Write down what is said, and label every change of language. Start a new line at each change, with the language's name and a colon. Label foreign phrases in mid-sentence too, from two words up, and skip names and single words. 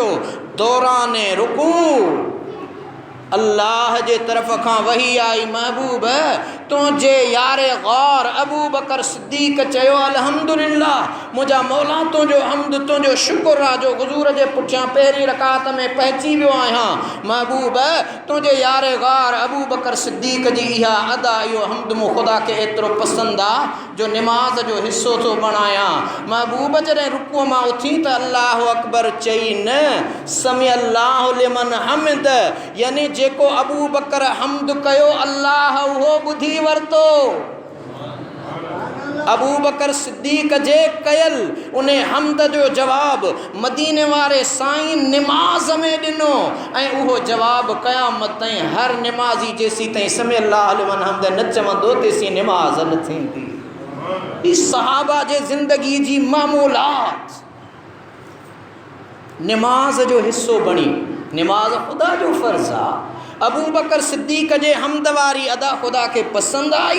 Sindhi: दौरान रुकू अल्लाह जे तरफ़ खां वही आई, महबूब तुंहिंजे यारे गौर अबू बकर सिद्दीक़ चयो अल्हम्दुलिल्लाह मुंहिंजा मौला तुंहिंजो हम्द तुंहिंजो शुक्र आहे जो हुज़ूर जे पुठियां पहिरीं रकात में पहुची वियो आहियां। महबूब तुंहिंजे यारे गौर अबू बकर सिद्दीक़ जी इहा अदा इहो हम्द मूं ख़ुदा खे एतिरो पसंदि आहे जो निमाज़ जो हिस्सो थो बणायां। महबूब जॾहिं रुकुअ मां उथी त
Arabic: الله أكبر
Sindhi: चई न,
Arabic: سمع الله لمن حمد
Sindhi: यानी जेको अबू बकर हम्द कयो अल्लाह उहो ॿुधी वरितो। अबू बकर सिद्दीक़ जे कयल उन हम्द जो जवाब मदीने वारे साईं निमाज़ में ॾिनो ऐं उहो जवाब क़यामत ताईं हर निमाज़ी जेसीं ताईं
Arabic: سمع الله لمن حمد
Sindhi: न चवंदो तेसीं निमाज़ न थींदी। ई सहाबा जे ज़िंदगी जी मामूलात निमाज़ जो हिस्सो बणी। निमाज़ ख़ुदा जो फ़र्ज़ आहे। अबू बकर सिद्दीक़ जे हम्द वारी अदा ख़ुदा के पसंदि आई।